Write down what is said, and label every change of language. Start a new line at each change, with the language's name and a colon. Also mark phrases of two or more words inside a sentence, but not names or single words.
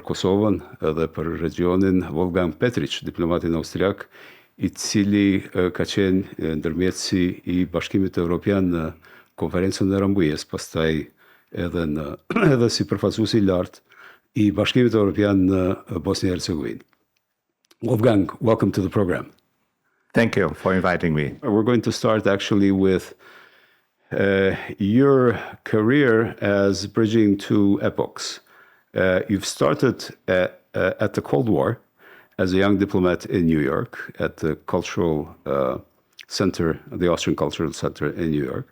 Albanian: Kosovën dhe për regionin Wolfgang Petritsch, diplomatin austriak, I cili ka qenë ndërmjetësi I Bashkimit Evropian në konferencën e Rambujës, pastaj edhe si përfaqësues I lartë I Bashkimit Evropian në Bosnjë e Hercegovinë.
English: Wolfgang, welcome to the program. Thank you for inviting me. We're going to start actually with your career as bridging two epochs. You've started at the Cold War as a young diplomat in New York at the cultural center, the Austrian Cultural Center in New York.